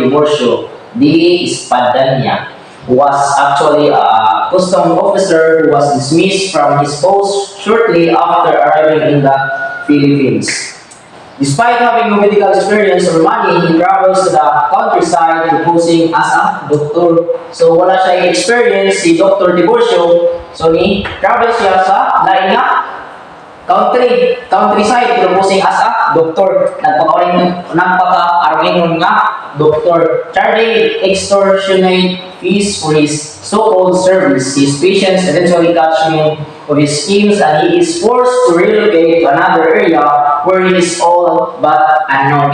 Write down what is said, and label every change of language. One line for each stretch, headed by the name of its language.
English: Tiburcio D. Espadanya, who was actually a custom officer who was dismissed from his post shortly after arriving in the Philippines. Despite having no medical experience or money, he travels to the countryside posing as a doctor.
Cebuano: So wala siya experience si Dr. Tiburcio. So ni travel siya sa lain nga countryside
English: posing as a doctor.
Cebuano: Nagpaka-arwingon nga doctor,
English: charging extortionate fees for his so-called service. His patients eventually catch him of his schemes and he is forced to relocate to another area where he is all but unknown.